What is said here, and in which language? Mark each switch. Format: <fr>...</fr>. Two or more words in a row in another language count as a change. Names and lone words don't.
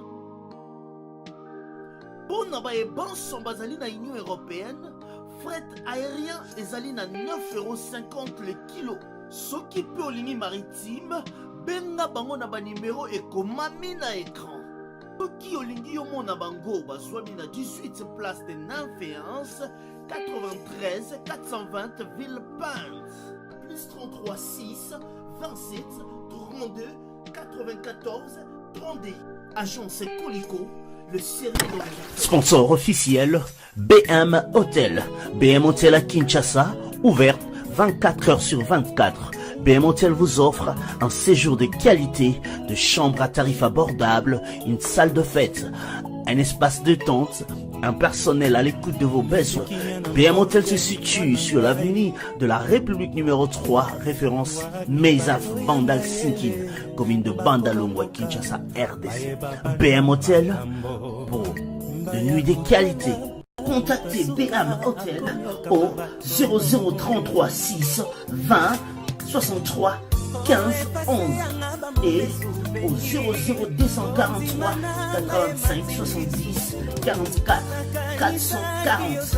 <ln>Pour na banson bazali na Union européenne,</ln> <fr>fret aérien</fr> <ln>ezali na 9,50 €</ln> <fr>le kilo.</fr> <ln>Soki pe olingi maritime, benga bango na ba numéro ekomami na écran. Toki olingi omona bango bazwami na 18 place de Nanféance 93 420 Villepinte plus 33 6 27 32 94 32.</ln> <fr>Agence Colicot, le serré dans les... Sponsor officiel, BM Hotel. BM Hotel à Kinshasa, ouvert 24 heures sur 24. BM Hotel vous offre un séjour de qualité, de chambres à tarifs abordables, une salle de fête, un espace de tente, un personnel à l'écoute de vos besoins. BM Hotel se situe sur l'avenue de la République numéro 3, référence Meizaf Vandal Sinkin, commune de Bandalongwa, Kinshasa, RDC. BM Hotel pour de nuits de qualité. Contactez BM Hotel au 0033 6 20 63 15 11 et au 00243 85 70 44 440.</fr>